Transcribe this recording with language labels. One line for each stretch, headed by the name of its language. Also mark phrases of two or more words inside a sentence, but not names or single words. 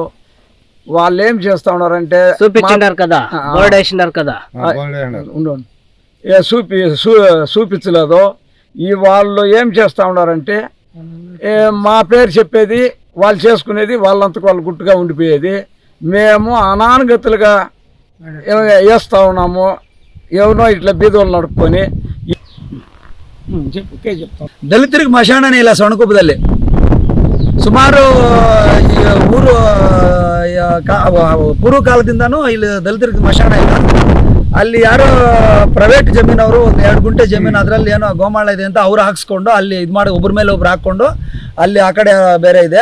Telugu: వాళ్ళు ఏం చేస్తా ఉన్నారంటే చూపించలేదు. ఈ వాళ్ళు ఏం చేస్తా ఉన్నారంటే మా పేరు చెప్పేది, వాళ్ళు చేసుకునేది, వాళ్ళంతకు వాళ్ళు గుట్టుగా ఉండిపోయేది. మేము అనానుగతులుగా వేస్తూ ఉన్నాము. ఎవరో ఇట్లా బీదోళ్ళు నడుపుకొని
Kannada: ದಲಿತರಿಗೆ ಮಶಾಣನೇ ಇಲ್ಲ ಸೊಣಕೊಪ್ಪದಲ್ಲಿ. ಸುಮಾರು ಊರು ಪೂರ್ವ ಕಾಲದಿಂದನೂ ಇಲ್ಲಿ ದಲಿತರಿಗೆ ಮಶಾಣ ಇಲ್ಲ. ಅಲ್ಲಿ ಯಾರೋ ಪ್ರೈವೇಟ್ ಜಮೀನವರು ಒಂದು 2 ಗುಂಟೆ ಜಮೀನು, ಅದರಲ್ಲಿ ಏನೋ ಗೋಮಾಳ ಇದೆ ಅಂತ ಅವ್ರು ಹಾಕ್ಸ್ಕೊಂಡು ಅಲ್ಲಿ ಇದು ಮಾಡಿ ಒಬ್ಬರ ಮೇಲೆ ಒಬ್ರು ಹಾಕ್ಕೊಂಡು ಅಲ್ಲಿ ಆ ಕಡೆ ಬೇರೆ ಇದೆ.